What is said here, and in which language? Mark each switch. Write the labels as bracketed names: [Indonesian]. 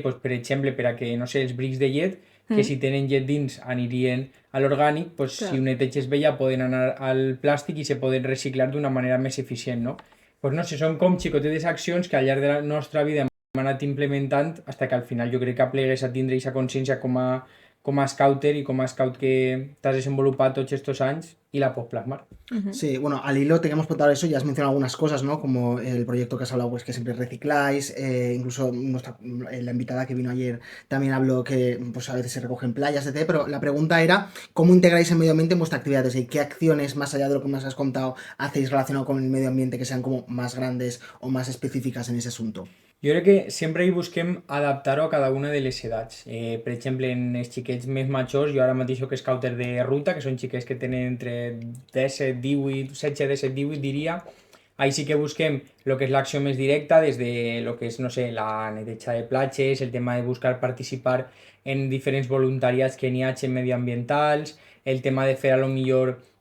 [Catalan] Pues, per exemple, per a que, no sé, els brics de llet, que si tenen llet dins anirien a l'orgànic, pues, si ho neteges bé ja poden anar al plàstic i se poden reciclar d'una manera més eficient, no? Pues no sé, són com xicotetes accions que al llarg de la nostra vida hem anat implementant fins que al final jo crec que plegues a tindre aquesta consciència com a scouter i com a scout que t'has desenvolupat tots estos anys y la pots plasmar. [Spanish] Sí, bueno, al hilo te queríamos preguntar eso, ya has mencionado algunas cosas, ¿no? Como el proyecto que has hablado, pues que siempre recicláis, incluso la invitada que vino ayer también habló que pues a veces se recogen playas, etc. Pero la pregunta era, ¿cómo integráis el medio ambiente en vuestras actividades? ¿Y qué acciones, más allá de lo que nos has contado, hacéis relacionado con el medio ambiente que sean como más grandes o más específicas en ese asunto? [Catalan] Jo crec que sempre hi busquem adaptar-ho a cada una de les edats. Per exemple, en els xiquets més majors, jo ara mateix soc scouter de ruta, que són xiquets que tenen entre 17, 18, 16, 17, 18, diria. Ahí sí que busquem el que és l'acció més directa, des de lo que és, no sé, la neteja de platges, el tema de buscar participar en diferents voluntariats que n'hi hagi mediambientals, el tema de fer a lo millor...